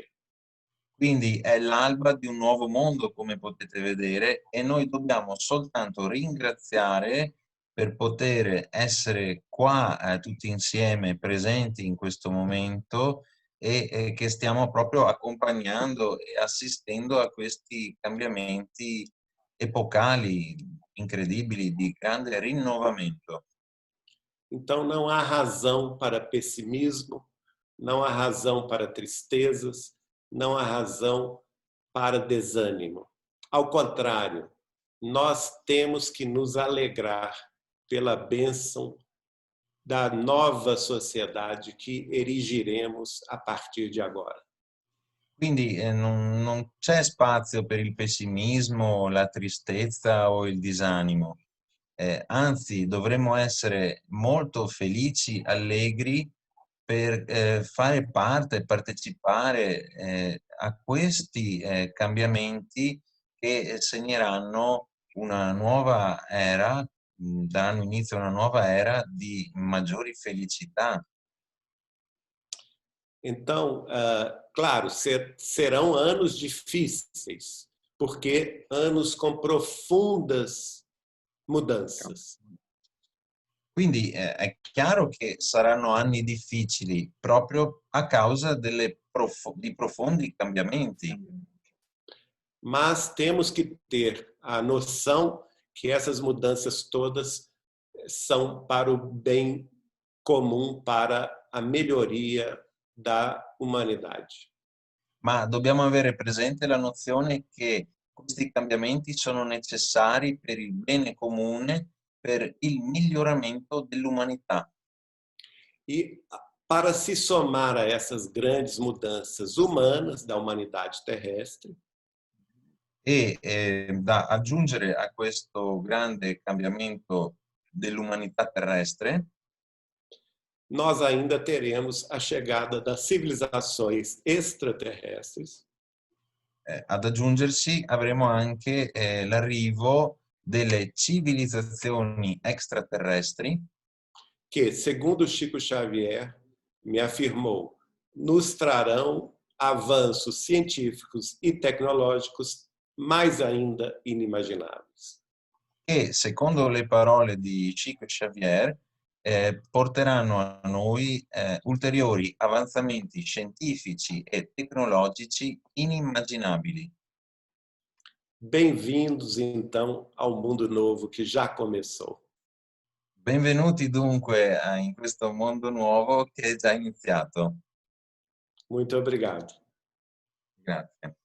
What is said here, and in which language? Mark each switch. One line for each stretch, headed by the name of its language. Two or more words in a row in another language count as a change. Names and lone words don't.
Italian: Quindi è l'alba di un nuovo mondo, come potete vedere, e noi dobbiamo soltanto ringraziare per poter essere qua tutti insieme, presenti in questo momento e che stiamo proprio accompagnando e assistendo a questi cambiamenti epocali, incredibili, di grande rinnovamento.
Portuguese: Então não há razão para pessimismo, não há razão para tristezas, não há razão para desânimo. Ao contrário, nós temos que nos alegrar pela bênção da nova sociedade que erigiremos a partir de agora.
Italian: Quindi non c'è spazio per il pessimismo, la tristezza o il disanimo. Anzi, dovremmo essere molto felici, allegri per fare parte, partecipare a questi cambiamenti che segneranno una nuova era, daranno inizio a una nuova era di maggiori felicità.
Portuguese: Então, claro, serão anos difíceis, porque anos com profundas mudanças.
Italian: Quindi è chiaro che saranno anni difficili proprio a causa di profondi cambiamenti.
Portuguese: Mas temos que ter a noção que essas mudanças todas são para o bem comum, para a melhoria da umanidade.
Italian: Ma dobbiamo avere presente la nozione che questi cambiamenti sono necessari per il bene comune, per il miglioramento dell'umanità.
Portuguese: E para se somar a essas grandes mudanças humanas da humanidade terrestre,
Italian: E da aggiungere a questo grande cambiamento dell'umanità terrestre,
Portuguese: nós ainda teremos a chegada das civilizações extraterrestres,
Italian: ad aggiungersi avremo anche l'arrivo delle civilizzazioni extraterrestri
Portuguese: que, segundo Chico Xavier me afirmou, nos trarão avanços científicos e tecnológicos mais ainda inimagináveis.
Italian: che, secondo le parole di Chico Xavier, porteranno a noi ulteriori avanzamenti scientifici e tecnologici inimmaginabili.
Portuguese: Bem-vindos, então, ao mundo novo que já começou.
Italian: Benvenuti dunque in questo mondo nuovo che è già iniziato.
Portuguese: Muito obrigado.
Italian: Grazie.